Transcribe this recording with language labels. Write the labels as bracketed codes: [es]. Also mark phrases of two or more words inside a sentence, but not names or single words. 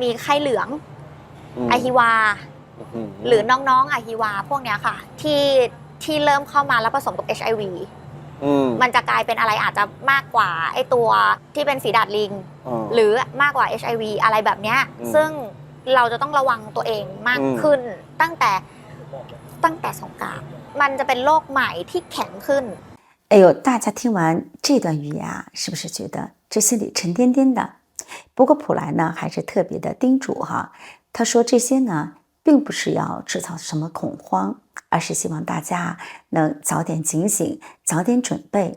[th] มีไข้เหลืองอะฮิวาหรือน้องๆอะฮิวาพวกนี้ค่ะที่เริ่มเข้ามาแล้วผสมกับ HIV มันจะกลายเป็นอะไรอาจจะมากกว่าไอตัวที่เป็นฝีดาษลิงหรือมากกว่า HIV อะไรแบบนี้ซึ่งเราจะต้องระวังตัวเองมากขึ้นตั้งแต่สงกรานต์มันจะเป็นโรคใหม่ที่แข็งขึ้น [zh] 哎呦，大家听完这段语言是不是觉得这心里沉甸甸的？不过普莱呢还是特别的叮嘱他说这些呢并不是要制造什么恐慌，而是希望大家能早点警醒，早点准备。